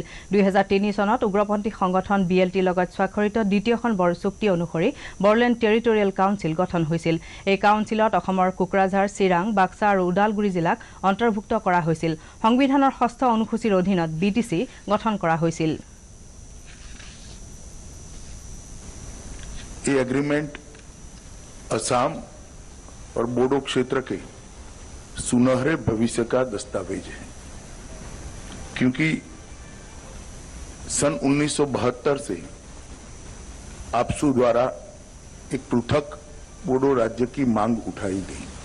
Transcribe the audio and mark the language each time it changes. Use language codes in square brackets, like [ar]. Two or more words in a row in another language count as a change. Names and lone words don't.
[as] 2003 চনত উগ্ৰপন্থী সংগঠন BLTৰ লগত স্বাক্ষৰিত দ্বিতীয়খন বড়ো চুক্তি অনুসৰি বড়োলেণ্ড টেৰিটৰিয়েল কাউন্সিল গঠন হৈছিল। এই কাউন্সিলত অসমৰ কোকৰাঝাৰ, চিৰাং, বাক্সা আৰু ওদালগুৰি জিলাক অন্তৰ্ভুক্ত কৰা হৈছিল। সংবিধানৰ 6ষ্ঠ অনুসূচীৰ অধীনত BTC গঠন কৰা হৈছিল। [hi] ये एग्रीमेंट असम और बोडो क्षेत्र के सुनहरे भविष्य का दस्तावेज है, क्योंकि सन 1972 से आपसू द्वारा एक पृथक बोडो राज्य की मांग उठाई गई।